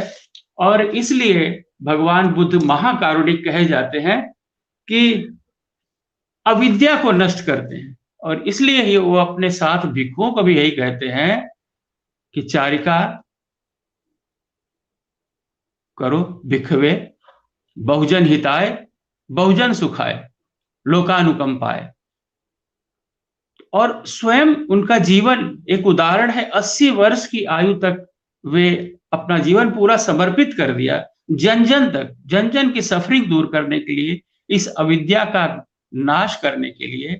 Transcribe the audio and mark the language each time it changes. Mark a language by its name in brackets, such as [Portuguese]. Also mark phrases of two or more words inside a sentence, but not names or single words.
[Hindi] और इसलिए भगवान बुद्ध महाकारुणिक कहे जाते हैं कि अविद्या को नष्ट करते हैं, और इसलिए ही वो अपने साथ भिक्षुओं को भी यही कहते हैं कि चारिका करो भिक्षवे, [Sanskrit] बहुजन हिताय बहुजन सुखाय लोकानुकंपाय। [Hindi] और स्वयं उनका जीवन एक उदाहरण है। 80 वर्ष की आयु तक वे अपना जीवन पूरा समर्पित कर दिया, जन जन तक, जन जन की सफरिंग दूर करने के लिए, इस अविद्या का नाश करने के लिए।